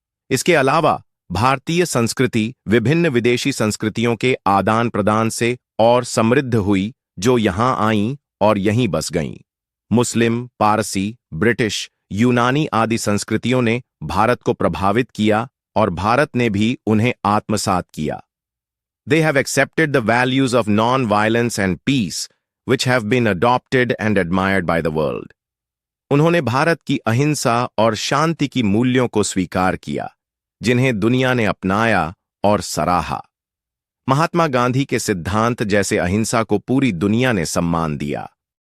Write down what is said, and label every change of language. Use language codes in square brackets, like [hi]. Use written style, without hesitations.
[hi] इसके अलावा भारतीय संस्कृति विभिन्न विदेशी संस्कृतियों के आदान प्रदान से और समृद्ध हुई, जो यहां आईं और यहीं बस गईं। मुस्लिम, पारसी, ब्रिटिश, यूनानी आदि संस्कृतियों ने भारत को प्रभावित किया और भारत ने भी उन्हें आत्मसात किया। [en] They have accepted the values of non-violence and peace, which have been adopted and admired by the world. [hi] उन्होंने भारत की अहिंसा और शांति की मूल्यों को स्वीकार किया, जिन्हें दुनिया ने अपनाया और सराहा। महात्मा गांधी के सिद्धांत जैसे अहिंसा को पूरी दुनिया ने सम्मान दिया।